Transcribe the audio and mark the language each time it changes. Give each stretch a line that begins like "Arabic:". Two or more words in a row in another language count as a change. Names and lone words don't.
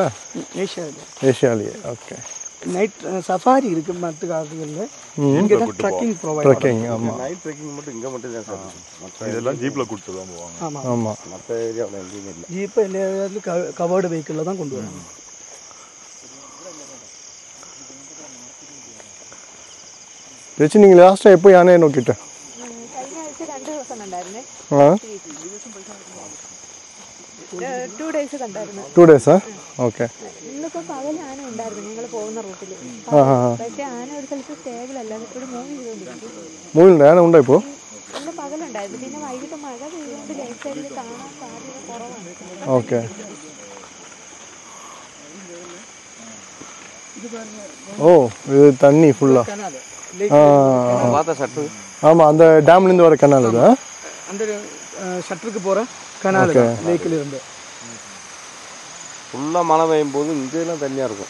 Tamil: ஏஷியாலேயே. ஓகே. நைட் சஃபாரி இருக்கு மற்ற காடுகளில். இங்கே தான்
English: trekking provide.
Tamil: ட்ரெக்கிங் ஆமாம்.
English: night trekking
Tamil: மட்டும் இங்கே மட்டும் தான் சார். மற்ற இதெல்லாம் ஜீப்பில் கூப்பிட்டு தான் போவாங்க. ஆமாம் ஆமாம். மற்ற ஏரியாவில் எங்கேயுமே இல்லை. ஜீப்பை எல்லா இடத்துலையும்
English: covered vehicle
Tamil: தான் கொண்டு வராங்க.
Malayalam: ചേച്ചി നിങ്ങൾ ലാസ്റ്റ് എപ്പോൾ ഞാനേ നോക്കിയിട്ട്? കഴിഞ്ഞ ആഴ്ച 2 ദിവസം കണ്ടായിരുന്നേ. 2 ഡേയ്സ് കണ്ടായിരുന്നു. 2 ഡേയ്സാ? ഓക്കെ. ഇന്നിപ്പോൾ പകൽ ആന ഉണ്ടായിരുന്നു ഞങ്ങൾ പോകുന്ന റൂട്ടിൽ. പക്ഷേ ആന ഒരു സ്ഥലത്ത് സ്റ്റേബിൾ അല്ല, എപ്പോഴും മൂവ് ചെയ്തുകൊണ്ടിരിക്കും. മൂവിലുണ്ട്? ആന ഉണ്ടോ ഇപ്പോൾ? ഇന്ന് പകലുണ്ടായിരുന്നു. പിന്നെ വൈകിട്ട് മഴ പെയ്തുകൊണ്ട്
English: light side
Malayalam: കാണാൻ സാധ്യത കുറവാണ്. ഓക്കെ.
Tamil: ஓ இது தண்ணி ஃபுல்லா. ஆமாம், அந்த டேம்லேருந்து வர கனால் இது. அந்த ஷட்டருக்கு போகிற கனால் லேக்கில் இருந்து ஃபுல்லாக மழை பெய்யும் போது இங்கெல்லாம் தண்ணியாக இருக்கும்.